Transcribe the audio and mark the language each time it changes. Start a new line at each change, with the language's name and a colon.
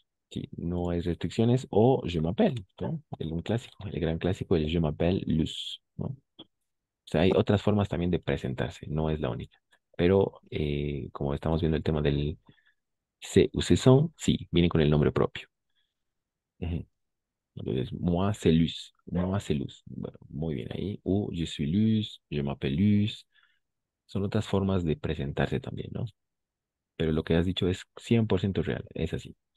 Spanish: Sí, no hay restricciones o
French: je m'appelle,
Spanish: ¿no? Un clásico, el gran clásico, el
French: je m'appelle Luz,
Spanish: ¿no? O sea, hay otras formas también de presentarse, no es la única. Pero como estamos viendo el tema del
French: c'est ou ce sont,
Spanish: sí, viene con el nombre propio. Ujú. Entonces,
French: moi c'est Luz, moi c'est Luz.
Spanish: Bueno, muy bien ahí.
French: O je suis Luz, je m'appelle Luz.
Spanish: Son otras formas de presentarse también, ¿no? Pero lo que has dicho es 100% real, es así.